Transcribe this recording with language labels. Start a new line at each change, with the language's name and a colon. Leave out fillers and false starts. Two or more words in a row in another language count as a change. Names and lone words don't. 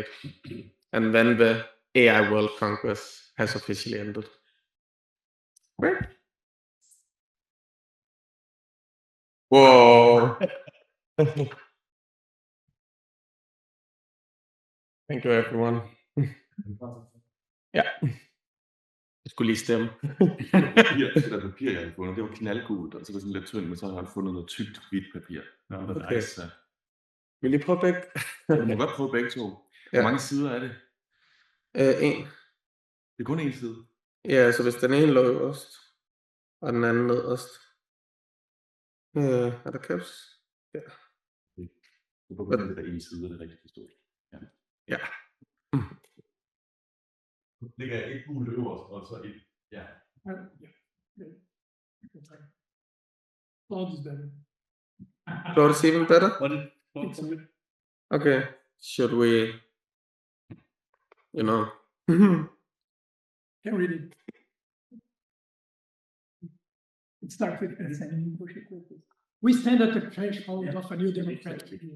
English: And then the AI World Congress has officially ended. Right? Whoa. Thank you, everyone.
Danish: Ja. Jeg skulle lige stemme. Det der papir, jeg havde fundet, det var knaldgult, og så var det sådan lidt tyndt, men så har jeg fundet noget tykt hvidt papir. Okay. Vil I prøve begge? Du må godt prøve begge to. Hvor mange sider er det? En. Det er kun en side? Ja, så hvis den ene lå øverst, og den anden nederst. Er der caps? Ja. Du kan godt der en side, det er rigtig forstået. Ja. Ligger et gult øverst, og så et, ja.
English: Cloud is better. Cloud is even better? Okay. Should we, Can read it. It starts with we stand at the threshold of a new democratic era.